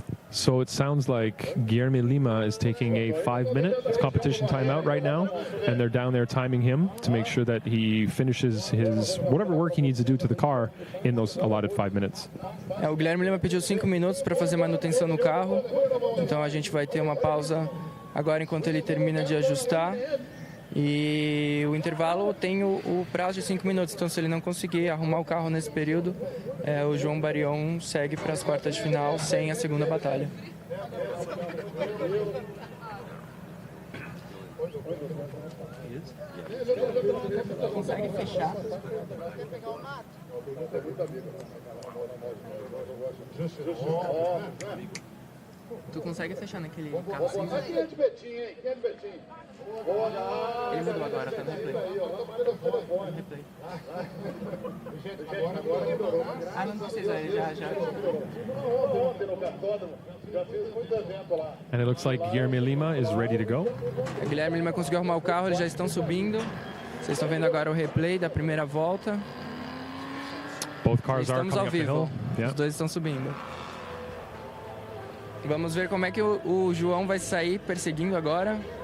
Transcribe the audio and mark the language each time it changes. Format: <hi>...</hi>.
<en>So it sounds like Guilherme Lima is taking a 5-minute competition timeout right now, and they're down there timing him to make sure that he finishes his whatever work he needs to do to the car in those allotted 5 minutes.</en> <pt>O Guilherme Lima pediu 5 minutos para fazer manutenção no carro, então a gente vai ter uma pausa agora enquanto ele termina de ajustar. E o intervalo tem o prazo de 5 minutos, então se ele não conseguir arrumar o carro nesse período, o João Barião segue para as quartas de final sem a segunda batalha. Consegue fechar? Tu consegue fechar naquele carro cinza? Quem é de Betinho, hein? Quem é de Betinho? Ele mudou agora, tá no replay. Ah, não precisa, já.</pt> <en>And it looks like Guilherme Lima is ready to go.</en> <pt>O Guilherme Lima conseguiu arrumar o carro, eles já estão subindo. Vocês estão vendo agora o replay da primeira volta.</pt> <en>Both cars are</en> <pt>Estamos</pt> <en>coming</en> <pt>ao</pt> <en>up the</en> <pt>vivo.</pt> <en>hill. Yeah.</en> <pt>Os dois estão subindo. Vamos ver como é que o João vai sair perseguindo agora.</pt>